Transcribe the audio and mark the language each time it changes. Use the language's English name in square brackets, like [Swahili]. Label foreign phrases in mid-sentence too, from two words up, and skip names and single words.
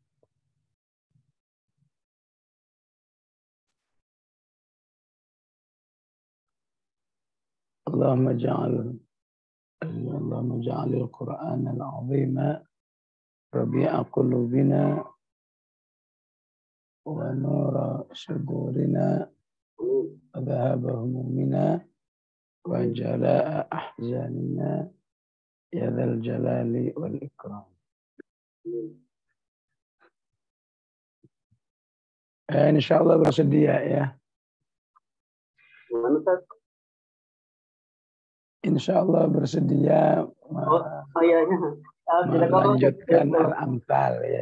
[Arabic] اللهم اجعل القرآن العظيم ربيع قلوبنا ونور صدورنا وذهاب همومنا وجلاء أحزاننا يا ذا الجلال والإكرام. [Malay] Insyaallah bersedia ya. Insyaallah bersedia melanjutkan Al-Amthal ya.